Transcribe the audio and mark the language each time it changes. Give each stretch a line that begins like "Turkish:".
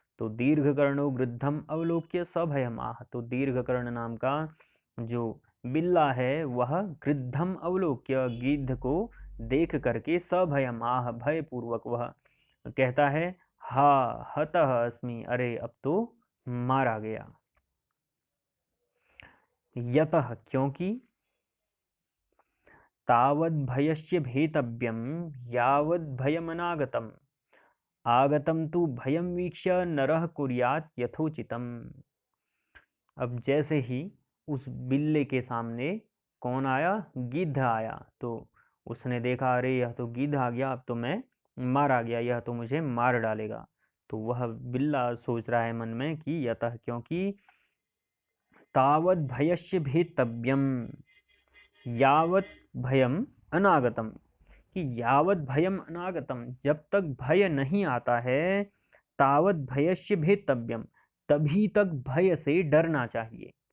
Hindi: तो
Sanskrit: दीर्घकर्णो वृद्धम अवलोक्य सभयम आह,
Hindi: तो दीर्घकर्ण नाम का जो बिल्ला है वह
Sanskrit: गृद्धम अवलोक्य,
Hindi: गिद्ध को देख करके,
Sanskrit: सभयम आह,
Hindi: भयपूर्वक वह कहता है,
Sanskrit: हा हतः अस्मि,
Hindi: अरे अब तो मारा गया।
Sanskrit: यतः, क्योंकि, तावद् भयस्य भेतव्यं यावद् भयमनागतम्, आगतं तु भयं वीक्ष्य नरः कुर्यात् यथोचितम्।
Hindi: अब जैसे ही उस बिल्ले के सामने कौन आया, गिद्ध आया, तो उसने देखा, अरे यह तो गिद्ध आ गया, अब तो मैं मारा गया, यह तो मुझे मार डालेगा। तो वह बिल्ला सोच रहा है मन में कि यतः, क्योंकि,
Sanskrit: तावद् भयस्य भेतव्यम, यावत् भयम अनागतम,
Hindi: कि
Sanskrit: यावत् भयम अनागतम,
Hindi: जब तक भय नहीं आता है,
Sanskrit: तावत् भयस्य भेतव्यम,
Hindi: तभी तक भय से डरना चाहिए।